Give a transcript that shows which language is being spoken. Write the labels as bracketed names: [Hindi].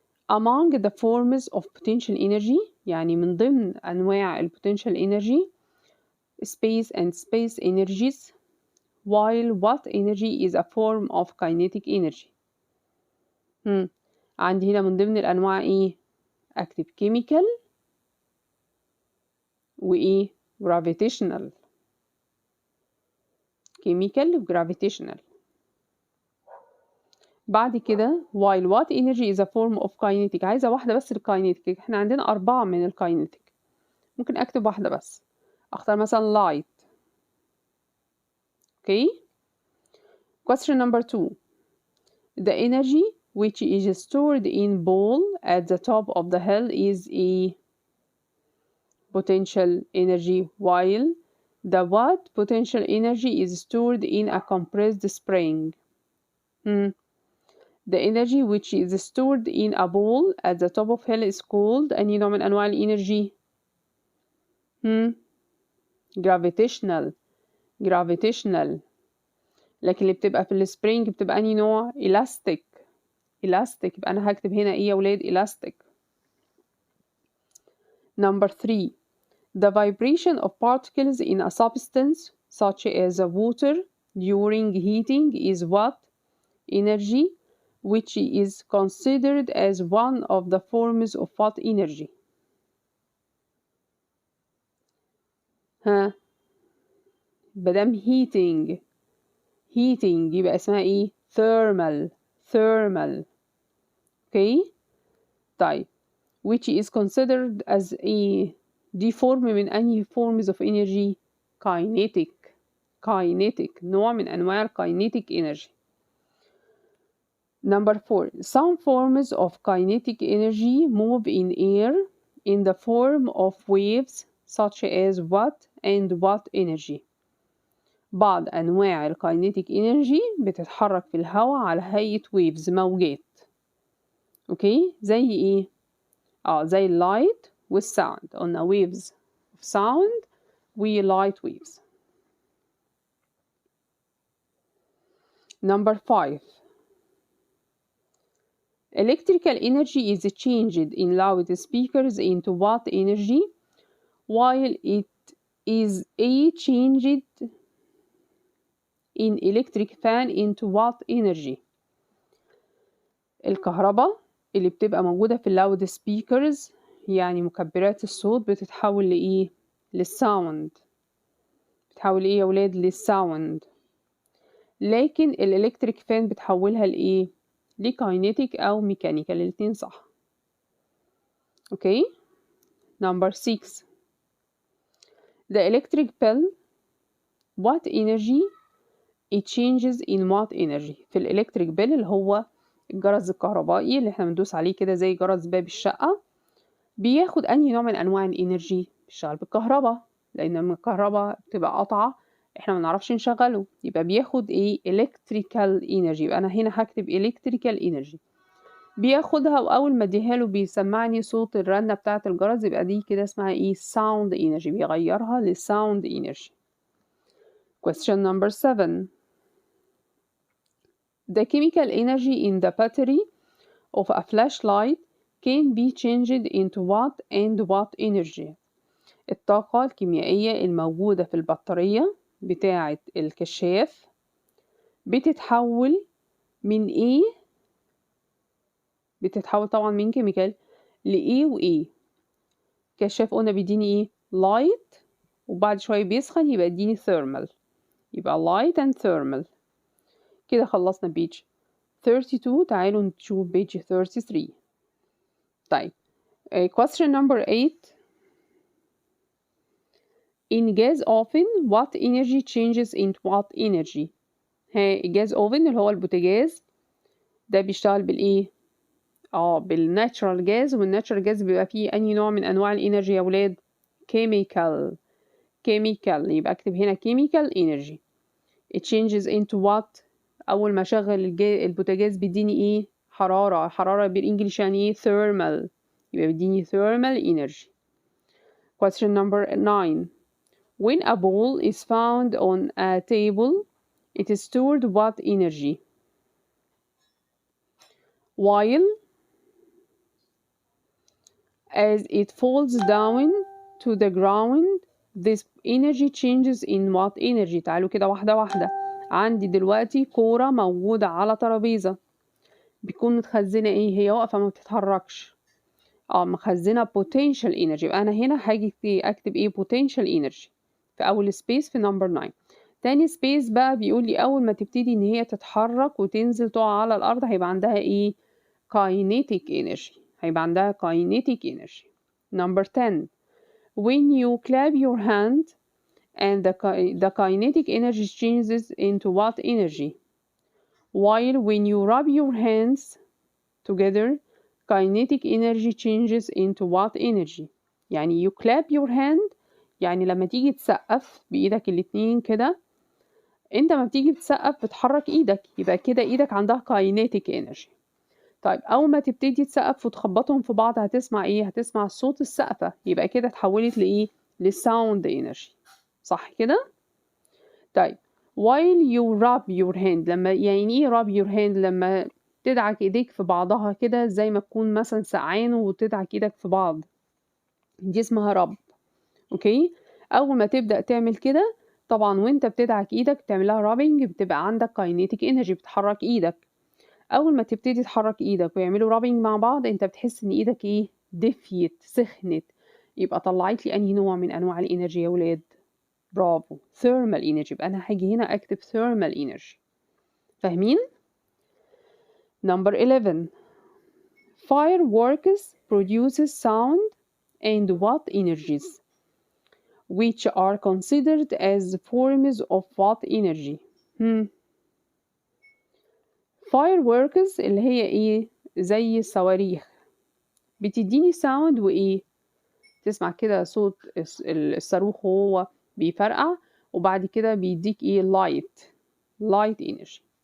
[English] Among the forms of potential energy، [Arabic] يعني من ضمن أنواع [English] potential energy space and space energies، while what energy is a form of kinetic energy. [Arabic] عندي هنا من ضمن الأنواع إيه؟ أكتب chemical وإيه؟ gravitational. [English] chemical و gravitational. [Arabic] بعد كده [English] while what energy is a form of kinetic، [Arabic] عايزة واحدة بس للkinetic، احنا عندنا 4 من الkinetic، ممكن أكتب واحدة بس، أختار مثلا light. [English] okay. Question number 2. The energy which is stored in ball at the top of the hill is a potential energy, while the what potential energy is stored in a compressed spring. The energy which is stored in a ball at the top of hill is called [Arabic] أي نوع من أنواع الإنرجي؟ [English] gravitational. gravitational. [Arabic] لكن اللي بتبقى في السبرينج بتبقى أنهي نوع؟ elastic. elastic، يبقى أنا هكتب هنا إيه يا ولاد؟ elastic. [English] Number 3. The vibration of particles in a substance such as water during heating is what energy, which is considered as one of the forms of what energy? [Arabic] بدم heating يبقى اسمها ايه؟ thermal. [English] okay. طيب which is considered as a دي form من أنهي forms of energy؟ kinetic، [Arabic] نوع من أنواع [English] kinetic energy. Number 4. Some forms of kinetic energy move in air in the form of waves such as watt and watt energy. [Arabic] بعض أنواع الكاينيتيك إنرجي بتتحرك في الهواء على هيئة waves موجات. أوكي، زي إيه؟ زي اللايت والساوند. [English] قلنا waves of sound و light waves. Number 5. Electrical energy is changed in loudspeakers into watt energy, while it is changed in electric fan into watt energy. [Arabic] الكهرباء اللي بتبقى موجودة في اللاود سبيكرز، يعني مكبرات الصوت، بتتحول لإيه؟ للساوند. بتحول إيه يا ولاد؟ للساوند. لكن الإلكتريك فان بتحولها لإيه؟ لكاينيتيك أو ميكانيكال، الاتنين صح. [English] Okay. Number 6. The electric bell, what energy it changes in watt energy. [Arabic] في الإلكتريك بيل اللي هو الجرس الكهربائي اللي احنا بندوس عليه كده زي جرس باب الشقة، بياخد أنهي نوع من أنواع الإنرجي؟ بيشتغل بالكهرباء، لأن لما الكهرباء بتبقى قطعة احنا منعرفش نشغله، يبقى بياخد ايه؟ electrical energy. يبقى أنا هنا هكتب electrical energy. بياخدها، وأول ما اديها له بيسمعني صوت الرنة بتاعة الجرس، يبقى دي كده اسمها ايه؟ sound energy. بيغيرها لsound energy. [English] Question number 7. The chemical energy in the battery of a flashlight can be changed into watt and watt energy. [Arabic] الطاقة الكيميائية الموجودة في البطارية بتاعة الكشاف بتتحول من ايه؟ بتتحول طبعا من كيميكال لإيه وإيه. كشاف قلنا بيديني ايه؟ light، وبعد شوية بيسخن يبقى يديني thermal. يبقى light and thermal. كده خلصنا page 32. تعالوا نشوف page 33. [English] طيب question number 8. In gas oven what energy changes into what energy. [Arabic] الجاز اوفن اللي هو البوتاجاز ده بيشتغل بالايه؟ بالناتشرال جاز. والناتشرال جاز بيبقى فيه انهي نوع من انواع الانرجي يا ولاد؟ كيميكال. يبقى اكتب هنا chemical energy. [English] It changes into what؟ [Arabic] اول ما اشغل البوتاجاز بيديني ايه؟ حرارة بالانجليش يعني ايه؟ thermal. يبقى بيديني thermal energy. [English] Question number 9. When a ball is found on a table, it is stored what energy? While as it falls down to the ground, this energy changes in what energy? [Arabic] تعالوا كده واحدة واحدة. عندي دلوقتي كورة موجودة على ترابيزة، بيكون متخزنة ايه؟ هي واقفة ما بتتحركش. مخزنة potential energy. يبقى أنا هنا هاجي أكتب ايه؟ potential energy في أول سبيس في نمبر 9. تاني سبيس بقى بيقول لي أول ما تبتدي إن هي تتحرك وتنزل تقع على الأرض هيبقى عندها إيه؟ kinetic energy. هيبقى عندها kinetic energy. [English] Number 10. When you clap your hand and the kinetic energy changes into what energy? While when you rub your hands together, kinetic energy changes into what energy? [Arabic] يعني [English] you clap your hand، [Arabic] يعني لما تيجي تسقف بإيدك الاتنين كده، انت ما بتيجي بتسقف بتحرك ايدك، يبقى كده ايدك عندها kinetic energy. طيب اول ما تبتدي تسقف وتخبطهم في بعض هتسمع ايه؟ هتسمع صوت السقفة، يبقى كده اتحولت لايه؟ للساوند energy. صح كده؟ طيب [English] while you rub your hand، [Arabic] لما يعني ايه rub your hand؟ لما تدعك ايديك في بعضها كده زي ما تكون مثلا سقعان وتدعك ايدك في بعض، دي اسمها رب. اوكي، اول ما تبدأ تعمل كده طبعا وانت بتدعك ايدك تعملها رابنج بتبقى عندك كاينيتيك انرجي، بتحرك ايدك. اول ما تبتدي تحرك ايدك ويعملوا رابنج مع بعض انت بتحس ان ايدك ايه؟ دفيت، سخنت. يبقى طلعت لي انهي نوع من انواع الانرجي يا ولاد؟ برافو، ثيرمال انرجي. يبقى انا هاجي هنا اكتب ثيرمال انرجي. فاهمين؟ نمبر 11. [English] Fireworks produces sound and what energies which are considered as forms of what energy? [Arabic] Fireworks اللي هي ايه؟ زي الصواريخ، بتديني sound وايه؟ تسمع كده صوت الصاروخ وهو بيفرقع، وبعد كده بيديك ايه light energy.